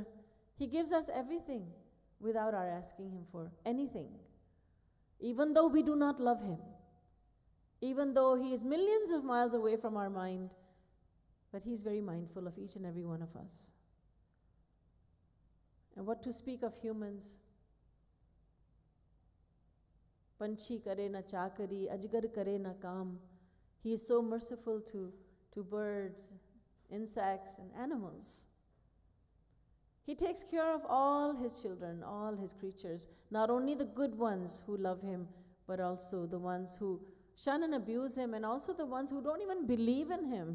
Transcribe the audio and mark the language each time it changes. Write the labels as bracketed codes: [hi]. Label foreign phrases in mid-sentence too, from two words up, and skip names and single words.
[en] He gives us everything without our asking him for anything. Even though we do not love him, even though he is millions of miles away from our mind, but he's very mindful of each and every one of us. And what to speak of humans? [hi] पंछी करे न चाकरी, अजगर करे न काम. [en] He is so merciful to birds, insects, and animals. He takes care of all his children, all his creatures, not only the good ones who love him, but also the ones who shun and abuse him, and also the ones who don't even believe in him.